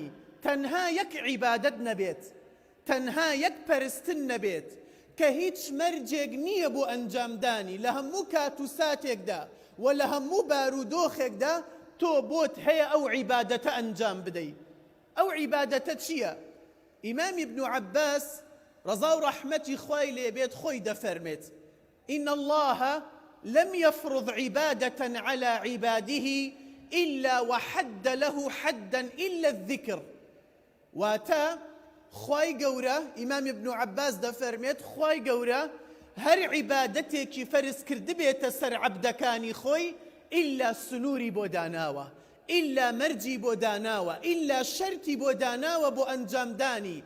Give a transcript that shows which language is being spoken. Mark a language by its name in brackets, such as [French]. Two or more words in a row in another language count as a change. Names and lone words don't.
[Central Kurdish] تەنها یەک عیبادەت نەبێت، تەنها یەک پەرستن نەبێت کە هیچ مەرجێک نییە بۆ ئەنجامدانی. لە هەموو کات و ساتێکدا و لە هەموو بارودۆخێکدا تۆ بۆت هەیە ئەو عیبادەتە ئەنجام بدەیت. ئەو عیبادەتە چییە؟ ئیمامی ابن عباس ڕەزا و ڕەحمەتی خوای لێبێت خۆی دەفەرمێت: [Arabic] إن الله لم يفرض عبادة على عباده إلا وحد له حدا إلا الذكر. [Central Kurdish] واتا خوای گەورە، ئیمام ابن عباس دەفەرمێت خوای گەورە هەر عیبادەتێکی فەرز کردبێتە سەر عەبدەکانی خۆی ئیلا سنووری بۆ داناوە، ئیلا مەرجی بۆ داناوە، ئیلا شەرتی بۆ داناوە بۆ ئەنجامدانی.